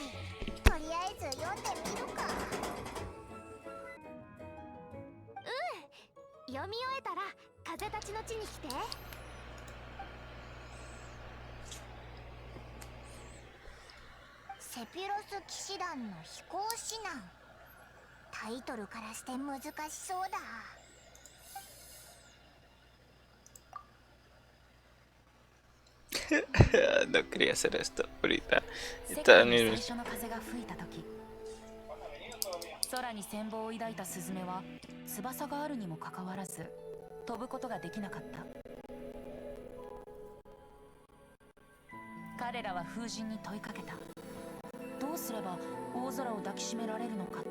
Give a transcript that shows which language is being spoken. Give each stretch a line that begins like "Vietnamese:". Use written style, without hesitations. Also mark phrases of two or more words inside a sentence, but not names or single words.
Japanese: とりあえず読んでみるか。うん、読み終えたら風たちの地に来て。セピロス騎士団の飛行指南。タイトルからして難しそうだ。
Spanish: No quería hacer esto ahorita.
Japanese: 世
Spanish: Está
Japanese: 界
Spanish: en
Japanese: に
Spanish: el...
Japanese: 最初の風が吹いた時、空に羨望を抱いたスズメは翼があるにもかかわらず飛ぶことができなかった。彼らは風神に問いかけた。どうすれば大空を抱きしめられるのかと。